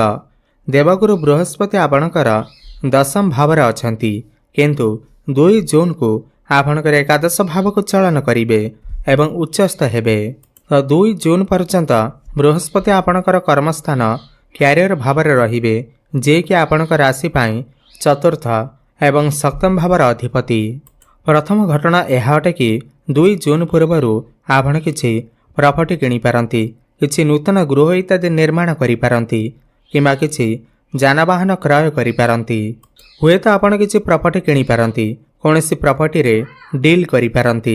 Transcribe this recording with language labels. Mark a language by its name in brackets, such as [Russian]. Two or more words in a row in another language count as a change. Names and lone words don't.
[Odia] ଦେବଗୁରୁ ବୃହସ୍ପତି ଆପଣଙ୍କର ଦଶମ ଭାବରେ ଅଛନ୍ତି, କିନ୍ତୁ 2 ଜୁନ କୁ ଆପଣଙ୍କର ଏକାଦଶ ଭାବ କୁ ଚଳନ କରିବେ ଏବଂ ଉଚ୍ଚସ୍ଥ ହେବେ। ତ 2 ଜୁନ ପର୍ଯ୍ୟନ୍ତ ବୃହସ୍ପତି ଆପଣଙ୍କର କର୍ମସ୍ଥାନ କ୍ୟାରିଅର ଭାବରେ ରହିବେ, ଯେ କି ଆପଣଙ୍କର ରାଶି ପାଇଁ ଚତୁର୍ଥ ଏବଂ ସପ୍ତମ ଭାବର ଅଧିପତି। ପ୍ରଥମ ଘଟଣା ଏହା ଅଟେ କି 2 ଜୁନ ପୂର୍ବରୁ ଆପଣ କିଛି ପ୍ରପର୍ଟି କିଣି ପାରନ୍ତି, କିଛି ନୂତନ ଗୃହ ଇତ୍ୟାଦି ନିର୍ମାଣ କରି ପାରନ୍ତି, କିମ୍ବା କିଛି ଯାନବାହନ କ୍ରୟ କରି ପାରନ୍ତି। ହୁଏ ତ ଆପଣ କିଛି ପ୍ରପର୍ଟି କିଣି ପାରନ୍ତି, କୌଣସି ପ୍ରପର୍ଟି ରେ ଡିଲ କରି ପାରନ୍ତି।